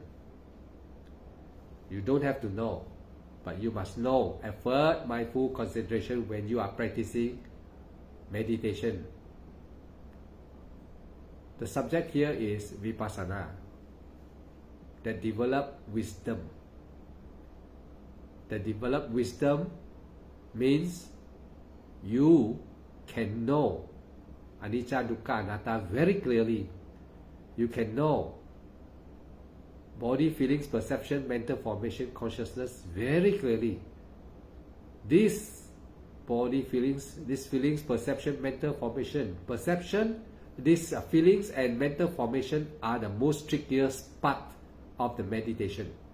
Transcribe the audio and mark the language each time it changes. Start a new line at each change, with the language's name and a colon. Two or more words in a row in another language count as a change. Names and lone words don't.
English: You don't have to know, but you must know effort, mindful concentration when you are practicing meditation. The subject here is vipassana, that develop wisdom. The developed wisdom means you can know
Pali: anicca, dukkha, anatta
English: very clearly. You can know body, feelings, perception, mental formation, consciousness very clearly. These body, feelings, perception, mental formation, these feelings and mental formation are the most trickiest part of the meditation.